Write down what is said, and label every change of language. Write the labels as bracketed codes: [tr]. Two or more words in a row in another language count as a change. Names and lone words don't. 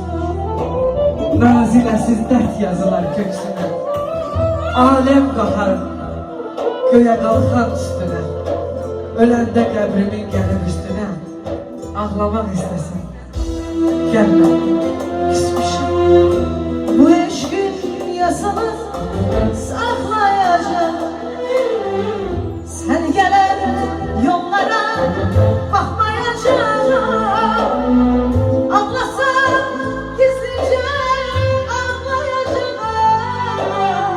[az] Naziləsiz dərd yazılar köksünə, aləm qahar göyə qalxan üstünə. Öləndə qəbrimin gəlib üstünə, ağlamaq istəsən, gəlmə, küsmüşəm. [tr] Bu eşkin yasını saklayacağım. Sen gelen yollara bakmayacağım. Ağlasam gizlice ağlayacağım.